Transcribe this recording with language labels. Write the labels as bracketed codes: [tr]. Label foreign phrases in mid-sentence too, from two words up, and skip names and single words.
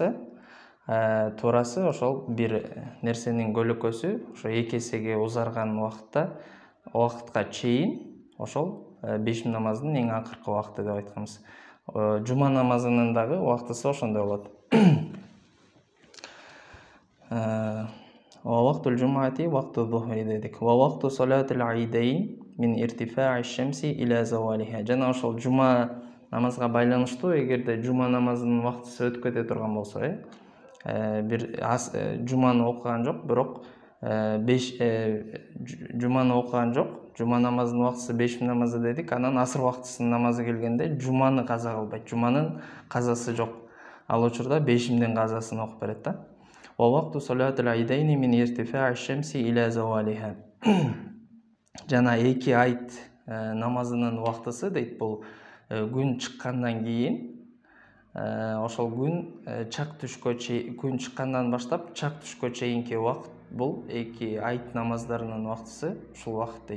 [ky] Туурасы ошол бир нерсенин көлөкөсү ошо 2 эсеге узарган убакытка чейин ошол бешим намазынын эң акыркы убакыты деп айтканбыз. Жума намазынын дагы убактысы ошондой болот. [ar] ووقت الجمعة وقت الظهر дедик. ووقت صلاة العيدين من ارتفاع الشمس إلى زوالها. [ky] Жана ошол жума намазга байланыштуу эгерде жума намазынын убактысы өтүп кете турган болсо, бир жуманы окуган жок, бирок жуманы окуган жок, жума намазынын убактысы 5 намазы дедик, анан асыр убактысынын намазы келгенде жуманы каза кылбайт, жуманын казасы жок. Ал учурда 5 казасын окуп берет да. [ar] ووقت صلاة العيدين من ارتفاع الشمس إلى زوالها. [ky] Жана эки айт намазынын убактысы дейт, бул күн чыккандан кийин, ошол күн чак түшкө күн чыккандан баштап чак түшкө чейинки убакыт, бул эки айт намаздарынын убактысы ушул убакыт дейт.